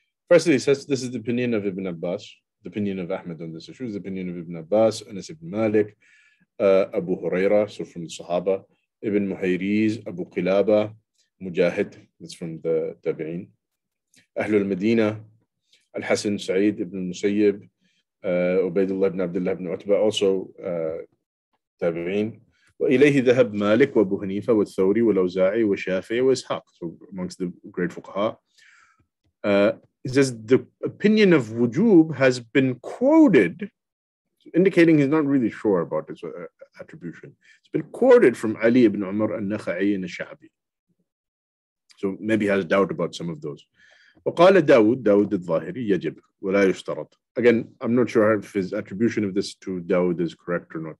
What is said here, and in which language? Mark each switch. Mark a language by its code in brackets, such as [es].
[en] Firstly, he says this is the opinion of Ibn Abbas, the opinion of Ahmed on this issue is the opinion of Ibn Abbas, Anas ibn Malik, Abu Huraira, so from the Sahaba, Ibn Muhayriz, Abu Qilaba, Mujahid, that's from the Tabi'een, Ahlul Medina, Al-Hasan Sa'id ibn Musayyib, Ubaydullah ibn Abdullah ibn Utbah, also Tabi'een. [ar] وإليه ذهب مالك وأبو حنيفة والثوري والأوزاعي والشافعي وإسحاق. [en] So amongst the great fuqaha. It says the opinion of wujub has been quoted, indicating he's not really sure about its attribution. It's been quoted from Ali ibn Umar al-Nakha'i and al-Sha'bi. So maybe he has doubt about some of those. [ar] وقال داود الظاهري يجب ولا يشترط. [en] Again, I'm not sure if his attribution of this to Dawood is correct or not.